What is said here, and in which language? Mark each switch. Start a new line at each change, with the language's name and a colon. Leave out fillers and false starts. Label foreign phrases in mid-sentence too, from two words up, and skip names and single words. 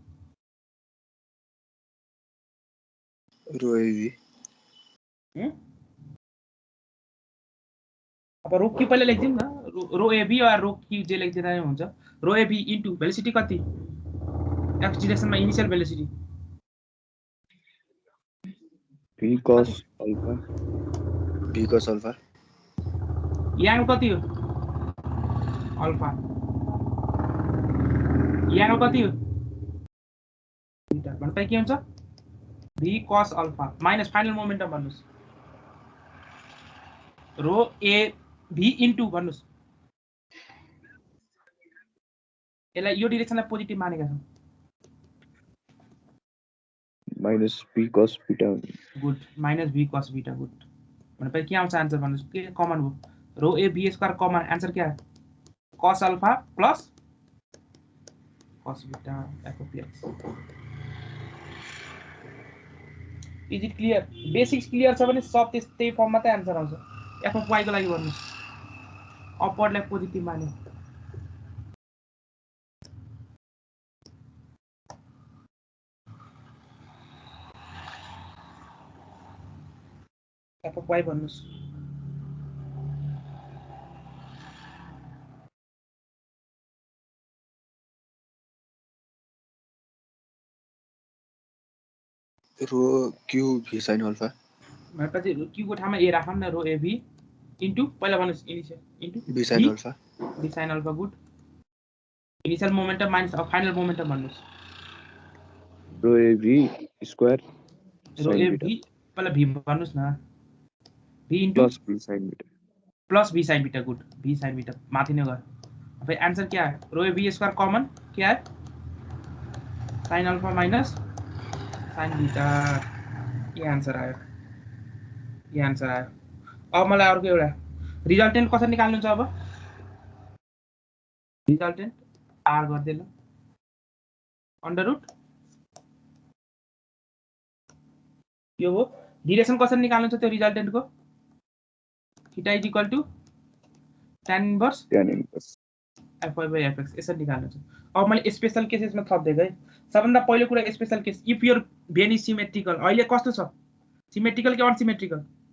Nepali: रो एभी अब रो क्यू पहिले लेख्दिउँ न रो एबी वा रो क्यू जे लेख्दिँदा नै हुन्छ रो एबी इन्टु भेलोसिटी कति x डिरेक्सनमा
English: initial velocity
Nepali: v cos अल्फा भी कस अल्फा यहाँ कति हो अल्फा यहाँ कति हो बीटा भनेपछि के हुन्छ v cos अल्फा माइनस
English: final momentum
Nepali: भन्नुस् रो ए v इन्टु भन्नुस् यसलाई यो डिरेक्सनलाई पोजिटिभ मानेका छौं माइनस v cos बीटा गुड माइनस v cos बीटा गुड भनेपछि के आउँछ आन्सर भन्नुस् के कमन हो रो ए v स्क्वायर कमन आन्सर
Hindi: क्या है
Nepali: cos अल्फा प्लस cos बीटा
English: f of x is it clear
Nepali: बेसिक्स क्लियर छ भने सब त्यस्तै फर्ममा त आन्सर आउँछ
English: f of y
Nepali: को लागि भन्नुस् अपवर्डलाई पोजिटिभ माने
English: f of y
Nepali: भन्नुस् रो क्यू भी साइन अल्फा भनेपछि क्यू को ठाउँमा ए राखौँ न रो ए भी इन्टु पहिला भन्नुस् इनिशियल इन्टु भी साइन अल्फा बी साइन अल्फा गुड
English: initial momentum minus final momentum
Nepali: भन्नुस् रो ए v स्क्वायर रो ए sin बीटा भी पहिला भी भन्नुस् न भी इन्टु प्लस v sin बीटा प्लस भी साइन बीटा गुड भी साइन बीटा माथि नै गर अब आंसर
Hindi: क्या है
Nepali: रो ए भी स्क्वायर कॉमन
Hindi: क्या है
Nepali: साइन अल्फा माइनस साइन बीटा ये आंसर आयो अब मलाई अर्को एउटा रिजल्टेन्ट कसरी निकाल्नु छ अब रिजल्टेन्ट आर गर्दै ल
English: under root
Nepali: यो हो डिरेक्सन कसरी निकाल्नु छ त्यो रिजल्टेन्ट को थीटा
English: is equal to tan inverse
Nepali: fy by fx यसरी निकाल्नु छ अब मैले स्पेशल केसेसमा थप्दै है सबभन्दा पहिलो कुरा
English: special case if your vane is symmetrical
Nepali: अहिले कस्तो छ सिमेट्रिकल कि अनसिमेट्रिकल